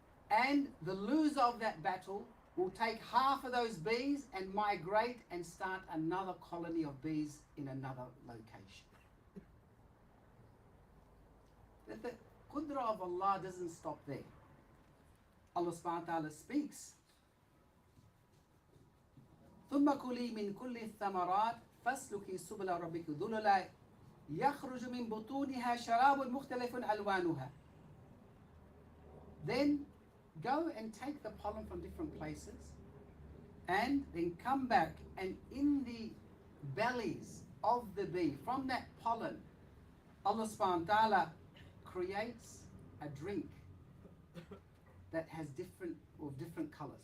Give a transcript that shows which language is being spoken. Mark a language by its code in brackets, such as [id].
[en] And the loser of that battle will take half of those bees and migrate and start another colony of bees in another location. The qudra of Allah doesn't stop there. Allah subhanahu wa ta'ala speaks. [ar] ثم كلي من كل الثمرات فاسلكي سبل ربك ذللا يخرج من بطونها شراب مختلف ألوانها. [en] Then go and take the pollen from different places and then come back, and in the bellies of the bee, from that pollen, Allah subhanahu wa ta'ala creates a drink that has different colors.